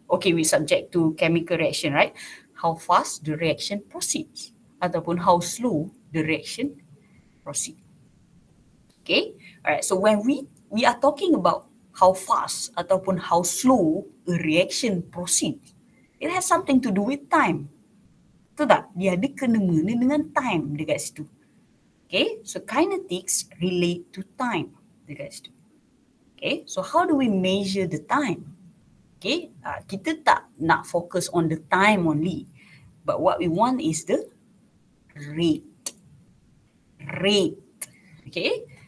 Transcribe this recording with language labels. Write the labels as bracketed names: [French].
[English] Okay, we subject to chemical reaction, right? How fast the reaction proceeds [Malay] ataupun [English] how slow the reaction proceed. Okay, alright. So when we are talking about how fast [Malay] ataupun [English] how slow a reaction proceeds, it has something to do with time. [Malay] Betul tak? Dia ada kena-mengena dengan time dekat situ. [English] Okay, so kinetics relate to time [Malay] dekat situ. [English] Okay, so how do we measure the time? Okay, [Malay] kita tak nak [English] focus on the time only, but what we want is the rate. Rate. Okay.